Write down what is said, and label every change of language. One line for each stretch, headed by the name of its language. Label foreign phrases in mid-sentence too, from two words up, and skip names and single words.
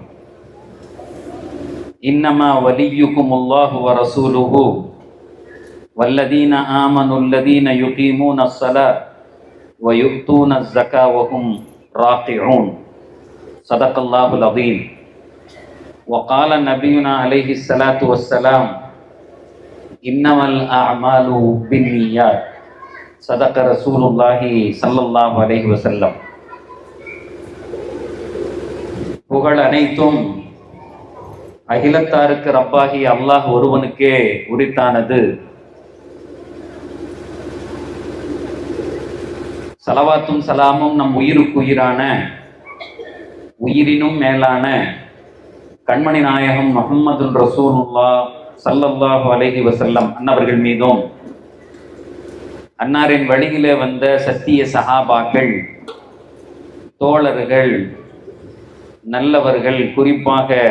Arabic: إنما وليكم الله ورسوله والذين آمنوا الذين يقيمون الصلاة ويؤتون الزكاة وهم راكعون. صدق الله العظيم. وقال نبينا عليه الصلاة والسلام: إنما الأعمال بالنيات. صدق رسول الله صلى الله عليه وسلم.
Tamil: புகழ் அனைத்தும் அகிலத்தாருக்கு ரப்பாகி அல்லாஹ் ஒருவனுக்கே உரித்தானது. சலவாத்தும் சலாமும் நம் உயிருக்கு உயிரான, உயிரினும் மேலான கண்மணி நாயகம் முஹம்மது
Arabic: رسول الله صلى الله عليه وسلم
Tamil: அன்னவர்கள் மீதும், அன்னாரின் வழியிலே வந்த சத்திய சஹாபாக்கள், தோழர்கள், நல்லவர்கள், குறிப்பாக